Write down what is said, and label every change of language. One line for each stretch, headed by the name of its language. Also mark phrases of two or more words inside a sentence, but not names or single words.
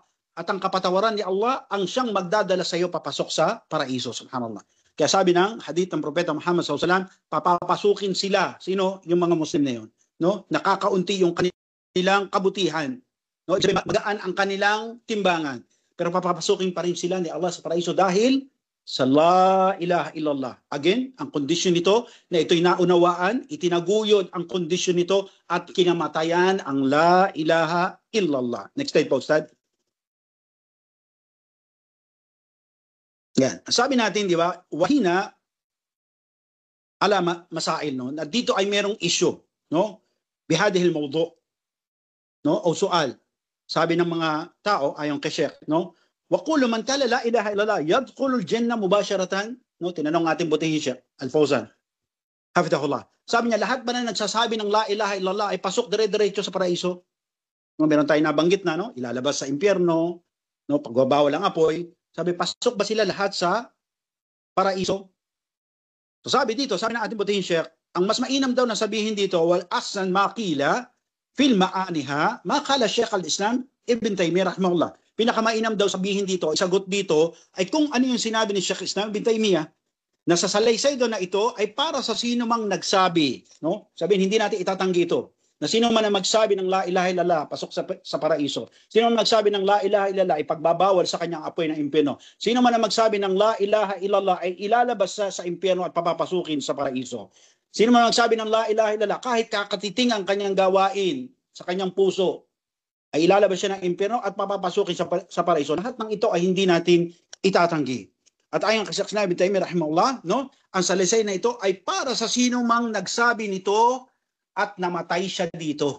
Filipino: At ang kapatawaran ni Allah ang siyang magdadala sa iyo papasok sa paraiso. Subhanallah. Kaya sabi ng hadith ng Propeta Muhammad SAW, papapasukin sila. Sino? Yung mga Muslim na yun. No? Nakakaunti yung kanilang kabutihan. No? Magaan ang kanilang timbangan. Pero papapasukin pa rin sila ni Allah sa paraiso dahil sa
Arabic: لا إله إلا الله.
Filipino: Again, ang kondisyon nito na ito'y naunawaan, itinaguyod ang kondisyon nito at kinamatayan ang
Arabic: لا إله إلا الله.
English: Next slide
Filipino: po, Ustad. Yan. Sabi natin, di ba,
Arabic: وهنا على مسائل,
Filipino: no? Na dito ay merong issue, no?
Arabic: بهذا الموضوع, no? O sual.
Filipino: Sabi ng mga tao ayon kay Sheikh, no?
Arabic: وكل من قال لا إله إلا الله يدخل الجنة مباشرة,
Filipino: no? Tinanong ating butihin Sheikh Al-Fawzan, hafidhahullah. Sabi niya, lahat ba na nagsasabi ng
Arabic: لا إله إلا الله
Filipino: ay pasok dire-diretso sa paraiso? No, meron tayong nabanggit na, no? Ilalabas sa impyerno, no? Pagbabawal ang apoy. Sabi, pasok ba sila lahat sa paraiso? So sabi dito, sabi ng ating butihin Sheikh, ang mas mainam daw na sabihin dito,
Arabic: والأصل ما قيل في معانيها ما قاله شيخ الإسلام ابن تيمية رحمه الله.
Filipino: Pinakamainam daw sabihin dito, isagot dito, ay kung ano yung sinabi ni Sheikh Islam Ibn Taymiyyah, na sa salaysay doon na ito ay para sa sino mang nagsabi. No? Sabihin, hindi natin itatanggi ito. Na sino man na magsabi ng
Arabic: لا إله إلا الله,
Filipino: pasok sa paraiso. Sino man magsabi ng
Arabic: لا إله إلا الله,
Filipino: ay pagbabawal sa kanyang apoy ng impyerno. Sino man na magsabi ng
Arabic: لا إله إلا الله,
Filipino: ay ilalabas sa impyerno at papapasukin sa paraiso. Sino man magsabi ng
Arabic: لا إله إلا الله,
Filipino: kahit kakatiting ang kanyang gawain sa kanyang puso, ay ilalabas siya ng impyerno at papapasukin sa paraiso. Lahat ng ito ay hindi natin itatanggi. At ayon kay Sheikh Ibn Taymiyyah rahimahullah, no, ang salaysay na ito ay para sa sino mang nagsabi nito at namatay siya dito.